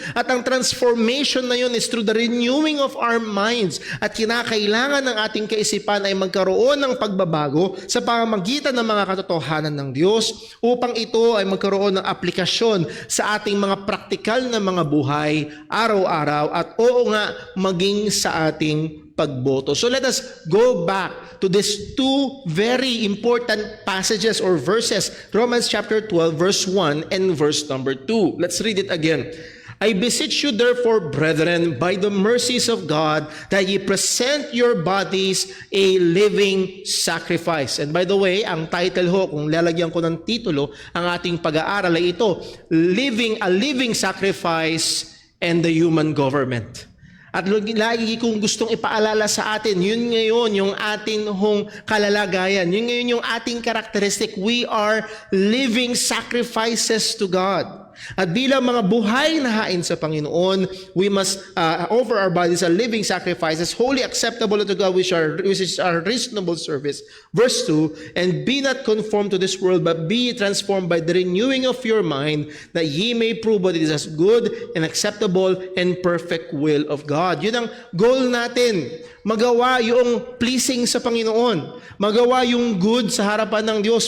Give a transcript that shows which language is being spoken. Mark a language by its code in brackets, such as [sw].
[tl] At ang [en] transformation na yun is through the renewing of our minds. [tl] At kinakailangan ng ating kaisipan ay magkaroon ng pagbabago sa pamamagitan ng mga katotohanan ng Diyos upang ito ay magkaroon ng aplikasyon sa ating mga praktikal na mga buhay, araw-araw, at oo nga, maging sa ating pagboto. [en] So let us go back to these two very important passages or verses, Romans chapter 12, verse 1 and verse number 2. Let's read it again. I beseech you therefore, brethren, by the mercies of God, that ye present your bodies a living sacrifice. [tl] And by the way, ang title ho, kung lalagyan ko ng titulo, ang ating pag-aaral ay ito, [en] a living sacrifice and the human government. [tl] At lagi kong gustong ipaalala sa atin, yun ngayon yung ating hong kalalagayan. Yun ngayon yung ating characteristic. [en] We are living sacrifices to God. [tl] At bilang mga buhay na hain sa Panginoon, [en] we must offer our bodies a living sacrifices, wholly acceptable to God, which is our reasonable service. Verse 2, and be not conformed to this world, but be transformed by the renewing of your mind, that ye may prove what is as good and acceptable and perfect will of God. [tl] Yun ang goal natin. Magawa yung pleasing sa Panginoon. Magawa yung good sa harapan ng Diyos.